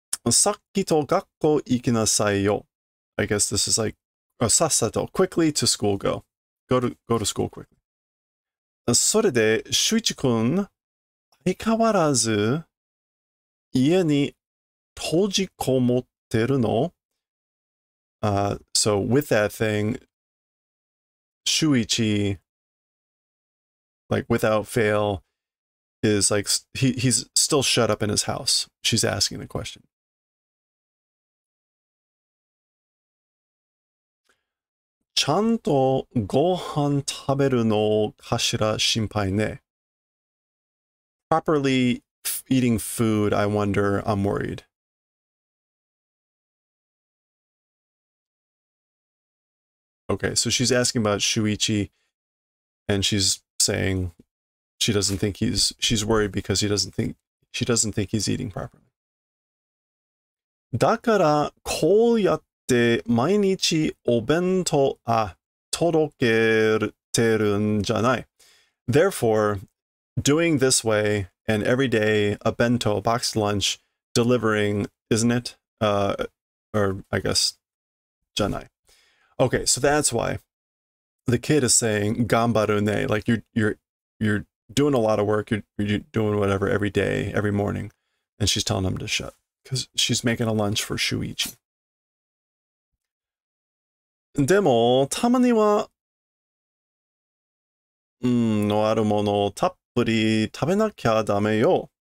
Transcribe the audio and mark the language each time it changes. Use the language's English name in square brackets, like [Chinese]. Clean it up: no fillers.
[Japanese] さっきと学校行きなさいよ. [English] I guess this is like [Japanese] さっさと [English] quickly to school go. Go to school quickly. [Japanese] それで、シュイチ君、相変わらず家に閉じこもってるの? [English] So with that thing, Shuichi, like without fail, is like he's still shut up in his house. She's asking the question. [Japanese] ちゃんとご飯食べるのかしら心配ね. [English] Properly eating food, I wonder, I'm worried. Okay, so she's asking about Shuichi, and she's saying she doesn't think she's worried because she doesn't think he's eating properly. [Japanese] だからこうやって毎日お弁当届けてるんじゃない. [English] Therefore, doing this way and every day a bento, a boxed lunch, delivering, isn't it? Or I guess janai. Okay, so that's why the kid is saying [Japanese] gambaru ne, [English] like you're doing a lot of work, you're doing whatever every day, every morning, and she's telling him to shut because she's making a lunch for Shuichi. [Japanese] でもたまにはのあるものをたっぷり食べなきゃダメよ.